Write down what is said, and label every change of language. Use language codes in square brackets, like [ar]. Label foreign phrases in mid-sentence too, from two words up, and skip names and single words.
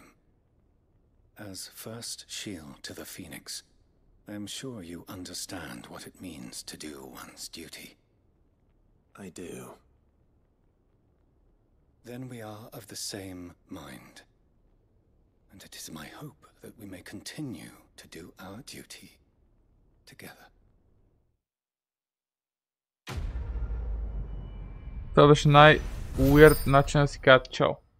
[en] As first shield to the Phoenix, I am sure you understand what it means to do one's duty. I do. Then we are of the same mind. And it is my hope that we may continue to do our duty together. [bg] Това беше най-уирд начин да си кажат чао.